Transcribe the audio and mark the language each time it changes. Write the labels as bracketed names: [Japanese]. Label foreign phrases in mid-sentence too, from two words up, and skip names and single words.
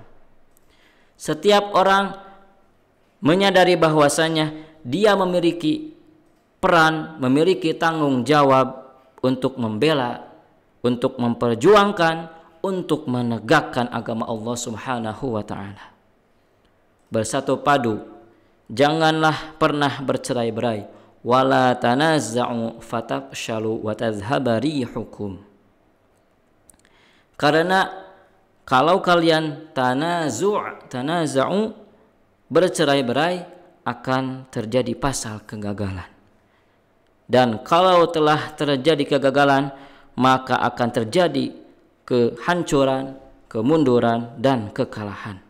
[Indonesian] Setiap orang menyadari bahwasanya dia memiliki peran, memiliki tanggung jawab untuk membela, untuk memperjuangkan, untuk menegakkan agama Allah [Arabic] سبحانه وتعالى. [Indonesian] Bersatu padu, janganlah pernah bercerai-berai. [Arabic] ولا تنازعوا فتفشلوا وتذهب ريحكم. [Indonesian] Karena kalau kalian tanaza'u bercerai-berai akan terjadi pasal kegagalan. Dan kalau telah terjadi kegagalan, maka akan terjadi kehancuran, kemunduran, dan kekalahan.